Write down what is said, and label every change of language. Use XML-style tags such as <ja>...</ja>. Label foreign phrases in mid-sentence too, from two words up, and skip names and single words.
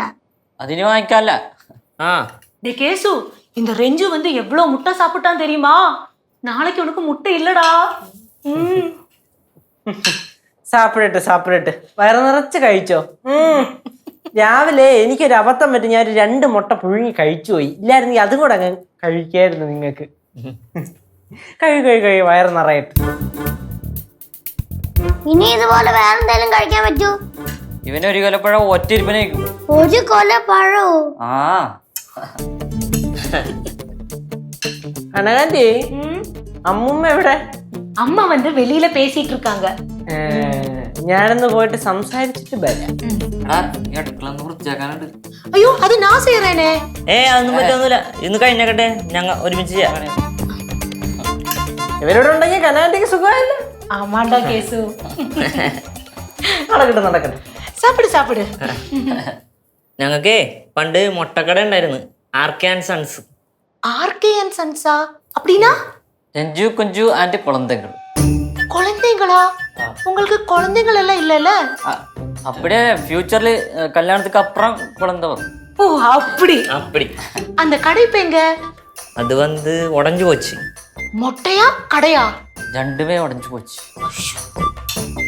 <ml>അതിന് വാങ്ങിക്കാല്ല.</ml> <ta>கேசு இந்த ரெஞ்சு வந்து எவ்வளவு முட்டை சாப்பிட்டான் தெரியுமா? நாளைக்கு உனக்கு முட்டை இல்லடா.</ta> <ml>സാപ്പിടട്ടെ സാപ്പിടട്ടെ, വയറ് നിറച്ച് കഴിച്ചോ. രാവിലെ എനിക്കൊരു അബദ്ധം പറ്റി, ഞാൻ 2 മുട്ട പുഴുങ്ങി കഴിച്ചു പോയി. ഇല്ലായിരുന്നെങ്കിൽ അതും കൂടെ അങ്ങ് കഴിക്കായിരുന്നു നിങ്ങൾക്ക്. കഴി വയറ് നിറയട്ടെ. ഇനി ഇതുപോലെ വേറെന്തെങ്കിലും കഴിക്കാൻ പറ്റൂ? ഇവന് ഒരു കൊലപ്പഴം ഒറ്റയിരിപ്പനേക്കും. ഒരു കൊലപ്പഴോ? ആ അനകാന്റി, അമ്മുമ്മ എവിടെ?</ml> <ta>அம்மா வந்து வெளியில பேசிட்டு இருக்காங்க.</ta> <ml>ഞാനൊന്ന് പോയിട്ട് സംസാരിച്ചിട്ട് വരാം. അടുക്കളന്ന് വൃത്തിയാക്കാനുണ്ട്. അയ്യോ അത് ഞാൻ ചെയ്യറേനെ. അതൊന്നും പറ്റൊന്നുമില്ല, ഇന്ന് കഴിഞ്ഞാക്കട്ടെ, ഞങ്ങൾ ഒരുമിച്ച് ചെയ്യാം. ഇവരോട് ഉണ്ടെങ്കിൽ കനാന്റിക്ക് സുഖമല്ല. ആമാണ്ടാ കേസു. നടക്കട്ടെ. സാപ്പിട് സാപ്പിട്. ഞങ്ങൾക്കേ പണ്ട് മുട്ടക്കട ഉണ്ടായിരുന്നു, ആർകെ ആൻഡ് സൺസ്.</ml> <ta>ஆர்கே அண்ட் சன்ஸா அப்படின்னா?</ta> <ml>രഞ്ജു കുഞ്ചു ആൻഡ് കുളന്തങ്ങൾ.</ml> <ta>குழந்தைங்களா? உங்களுக்கு குழந்தைகள் எல்லாம் இல்லைல்ல? அப்படியே ஃபியூச்சர்ல கல்யாணத்துக்கு அப்புறம் குழந்தை வரும். ஓ அப்படி அப்படி. அந்த கடை இப்ப எங்க? அது வந்து உடைஞ்சு போச்சு. மொட்டையா கடையா? ரெண்டுமே உடைஞ்சு போச்சு.</ta>